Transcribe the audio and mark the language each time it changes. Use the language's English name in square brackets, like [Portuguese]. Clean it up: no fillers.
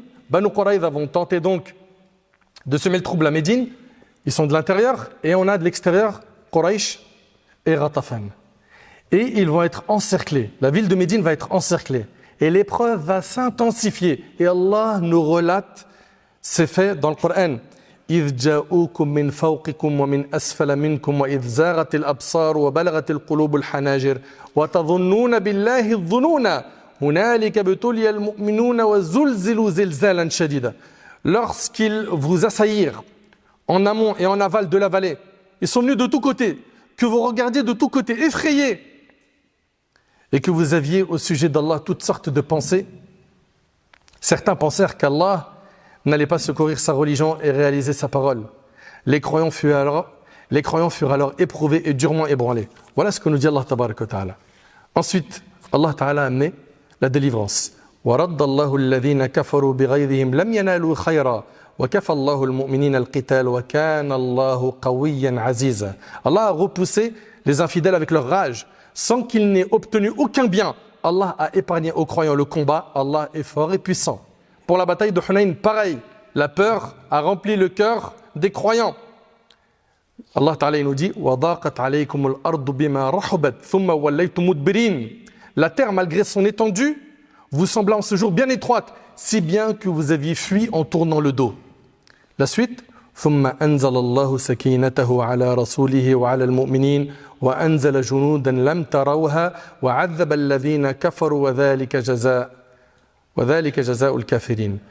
[French] Bani Quraïda vont tenter donc de semer le trouble à Médine. Ils sont de l'intérieur et on a de l'extérieur Quraysh et Ghatafan. Et ils vont être encerclés. La ville de Médine va être encerclée. Et l'épreuve va s'intensifier. Et Allah nous relate ces faits dans le Coran. [Arabic] إذ جاءوكم من فوقكم ومن أسفل منكم وإذ زاغت الأبصار وبلغت القلوب الحناجر وتظنون بالله الظنون هنالك ابتلي المؤمنون وزلزلوا زلزالا شديدا. [French] Lorsqu'ils vous assaillirent en amont et en aval de la vallée. Ils sont venus de tous côtés, que vous regardiez de tous côtés, effrayés, et que vous aviez au sujet d'Allah toutes sortes de pensées. Certains pensèrent qu'Allah n'allait pas secourir sa religion et réaliser sa parole. Les croyants furent alors éprouvés et durement ébranlés. Voilà ce que nous dit Allah Tabaraka wa Ta'ala. Ensuite, Allah Ta'ala a amené la délivrance. [Arabic] وَرَدَّ اللَّهُ الَّذِينَ كَفَرُوا بِغَيْظِهِمْ لَمْ يَنَالُوا خَيْرًا وَكَفَى اللَّهُ الْمُؤْمِنِينَ الْقِتَالَ وَكَانَ اللَّهُ قَوِيًّا عَزِيزًا. [French] Allah a repoussé les infidèles avec leur rage, sans qu'ils n'aient obtenu aucun bien. Allah a épargné aux croyants le combat. Allah est fort et puissant. Pour la bataille de Hunayn, pareil, la peur a rempli le cœur des croyants. Allah Ta'ala nous dit [Arabic] وَضَاقَتْ عَلَيْكُمُ الْأَرْضُ بِمَا رَحُبَتْ ثُمَّ وَلَّيْتُمْ مُدْبِرِينَ. [French] La terre, malgré son étendue, vous sembla en ce jour bien étroite, si bien que vous aviez fui en tournant le dos. La suite [Arabic] ثُمَّ أَنزَلَ اللَّهُ سَكِينَتَهُ عَلَى رَسُولِهِ وَعَلَى الْمُؤْمِنِينَ وَأَنزَلَ جُنُودًا لَمْ تَرَوْهَا وَعَذَّبَ الَّذِينَ كَفَرُوا وَذَلِكَ جَزَاءُ الْكَافِرِينَ.